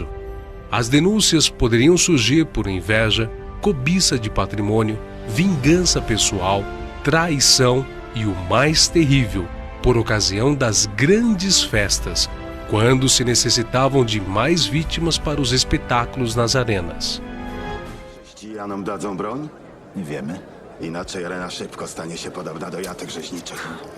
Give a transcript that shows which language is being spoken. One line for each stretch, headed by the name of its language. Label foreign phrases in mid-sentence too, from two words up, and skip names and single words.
Portuguese: As denúncias poderiam surgir por inveja, cobiça de patrimônio, vingança pessoal, traição e o mais terrível, por ocasião das grandes festas, quando se necessitavam de mais vítimas para os espetáculos nas arenas.
Polish: Chrześcijanom dadzą broń? Nie wiemy. Inaczej arena szybko stanie się podobna do jatek rzeźniczych.